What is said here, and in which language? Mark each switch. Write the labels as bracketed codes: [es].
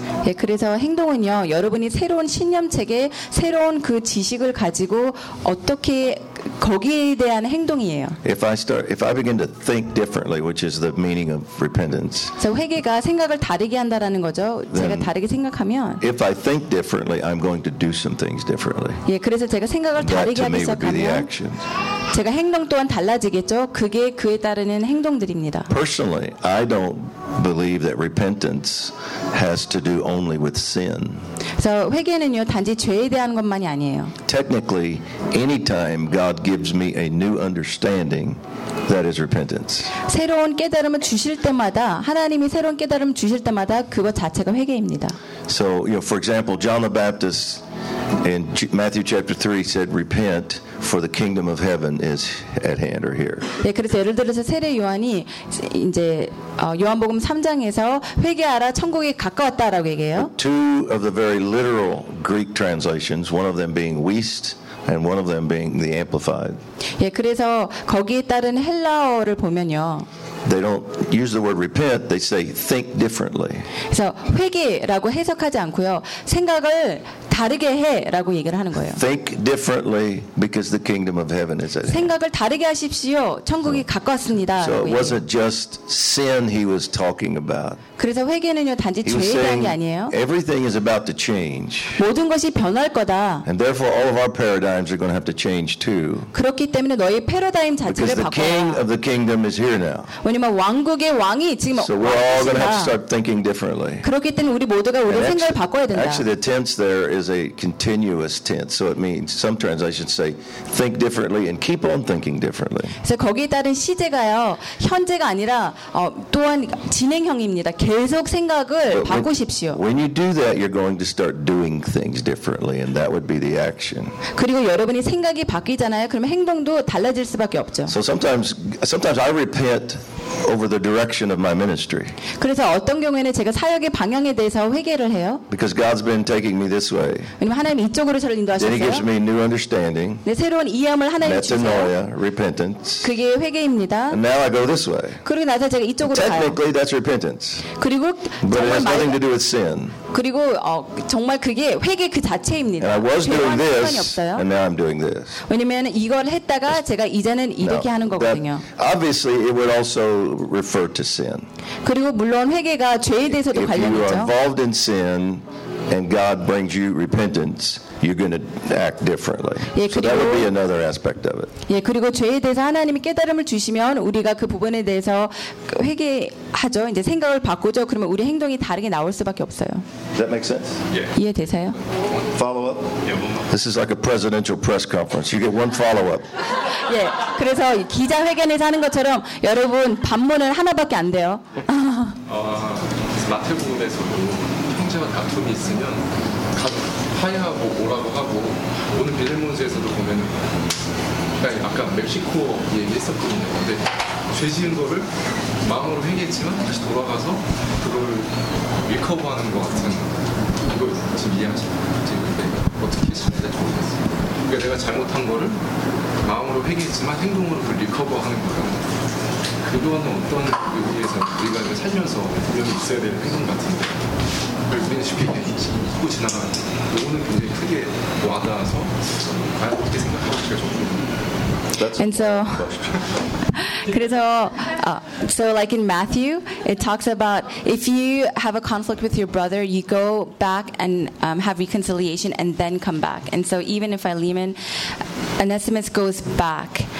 [ko] 예, 그래서 행동은요, 여러분이 새로운 신념체계, 새로운 그 지식을 가지고 어떻게 거기에 대한 행동이에요. [en] If I begin to think differently, which is the meaning of repentance. [ko] 그래서 회개가 생각을 다르게 한다라는 거죠. 제가 다르게 생각하면. [en] If I think differently, I'm going to do some things differently. [ko] 예, 그래서 제가 생각을 다르게 하기 시작하면 제가 행동 또한 달라지겠죠. 그게 그에 따르는 행동들입니다. [en] Personally, I don't believe that repentance has to do only with sin. [ko] So 회개는요, 단지 죄에 대한 것만이 아니에요. [en] Technically, anytime God gives me a new understanding, that is repentance. [ko] 새로운 깨달음을 주실 때마다 하나님이 새로운 깨달음을 주실 때마다 그것 자체가 회개입니다. [en] So, you know, for example, John the Baptist in Matthew chapter 3 said, "Repent, for the kingdom of heaven is at hand or here." [ko] 예, 그래서 예를 들어서 세례 요한이 이제 요한복음 3장에서 회개하라 천국이 가까웠다라고 얘기해요. [en] Two of the very literal Greek translations, one of them being "weist," and one of them being the Amplified. [ko] 예, 그래서 거기에 따른 헬라어를 보면요. [en] They don't use the word repent. They say think differently. [ko] 그래서 회개라고 해석하지 않고요. 생각을 다르게 해라고 얘기를 하는 거예요. [en] Think differently because the kingdom of heaven is at hand. [ko] 생각을 다르게 하십시오. 천국이 가까웠습니다. [en] So it wasn't just sin he was talking about. [ko] 그래서 회개는요 단지 죄에 대한 게 아니에요. [en] Everything is about to change. [ko] 모든 것이 변할 거다. [en] And therefore all of our paradigms are going to have to change too. [ko] 그렇기 때문에 너의 패러다임 자체를 바꿔야. [en] Because the king of the kingdom is here now. [ko] 왜냐면 왕국의 왕이 지금 [en] So we're all going to have to start thinking differently. [ko] 그렇기 때문에 우리 모두가 우리 생각을 바꿔야 된다. [en] Actually, the tense there is is a continuous tense. So it means some translations say think differently and keep on thinking differently. [ko] 그래서 거기에 따른 시제가요 현재가 아니라 또한 진행형입니다. 계속 생각을 바꾸십시오. [en] When you do that, you're going to start doing things differently, and that would be the action. [ko] 그리고 여러분이 생각이 바뀌잖아요. 그러면 행동도 달라질 수밖에 없죠. [en] So sometimes I repent over the direction of my ministry. [ko] 그래서 어떤 경우에는 제가 사역의 방향에 대해서 회개를 해요. [en] Because God's been taking me this way. [ko] 왜냐면 하나님이 이쪽으로 저를 인도하셨어요. [en] Then He gives me new understanding. [ko] 네, 새로운 이해함을 하나님이 주세요. [en] Metanoia, repentance. [ko] 그게 회개입니다. [en] And now I go this way. [ko] 그리고 나서 제가 이쪽으로 가요. [en] Technically, that's repentance. [ko] 그리고 [en] But it has nothing to do with sin. [ko] 그리고 정말 그게 회개 그 자체입니다. [en] And I was doing this, [ko] 없어요. [en] And now I'm doing this. [ko] 왜냐면 이걸 했다가 제가 이제는 이렇게 [en] now, [ko] 하는 거거든요. [en] Obviously, it would also refer to sin. [ko] 그리고 물론 회개가 죄에 대해서도 관련이죠. [en] If you are involved in sin and God brings you repentance, you're going to act differently. [ko] 예, 그리고, [en] so that would be another aspect of it. [ko] 예, 그리고 죄에 대해서 하나님이 깨달음을 주시면 우리가 그 부분에 대해서 회개 하죠. 이제 생각을 바꾸죠. 그러면 우리 행동이 다르게 나올 수밖에 없어요. [en] Does that make sense? Yeah. [ko] 이해되세요? [en] Follow up. This is like a presidential press conference. You get one follow up. [ko] 예. 그래서 기자 회견에서 하는 것처럼 여러분 반문은 하나밖에 안 돼요. 마태복음에서 형제가 다툼이 있으면 화해하고 오라고 하고 오늘 빌레몬서에서도 보면은 그러니까 아까 멕시코 얘기했었거든요. 근데 죄 지은 거를 마음으로 회개했지만 다시 돌아가서 그걸 리커버하는 것 같은 이거 지금 이해하시나요? 어떻게 진행될 줄 모르겠어요. 그러니까 내가 잘못한 거를 마음으로 회개했지만 행동으로 그 리커버하는 거랑 그거는 어떤 의미에서 우리가 이제 살면서 이런 있어야 되는 행동 같은데 그걸 우리는 쉽게 잊고 지나가는 오늘 굉장히 크게 와닿아서 과연 어떻게 생각하실까 좀. [en] And so, [ko] 그래서, [en] so like in Matthew, it talks about if you have a conflict with your brother, you go back and have reconciliation and then come back. And so even in Philemon, Onesimus goes back.